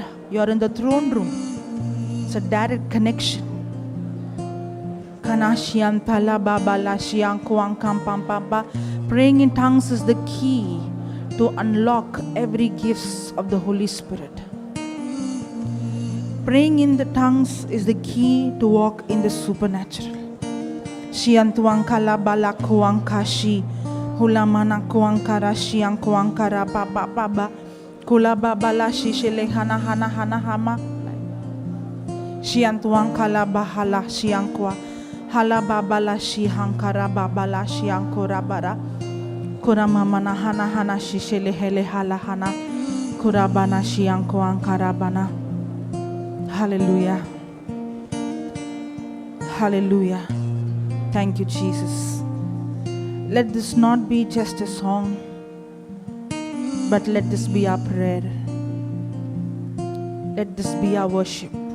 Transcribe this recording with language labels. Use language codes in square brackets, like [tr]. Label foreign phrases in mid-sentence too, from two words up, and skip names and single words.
[en] You are in the throne room. It's a direct connection. Praying in tongues is the key to unlock every gift of the Holy Spirit. Praying in the tongues is the key to walk in the supernatural. Shiantuankala bala kuankashi hulamana kuankara shiankuankara baba baba kula babala shishele hana hana hana hama shiantuankala bahala shiankwa hala babala shihankara babala shiankura bara kuramamana hana hana shishele hele hala hana kurabana shiankuankara bana. Hallelujah. Hallelujah. Thank you, Jesus. Let this not be just a song, but let this be our prayer. Let this be our worship.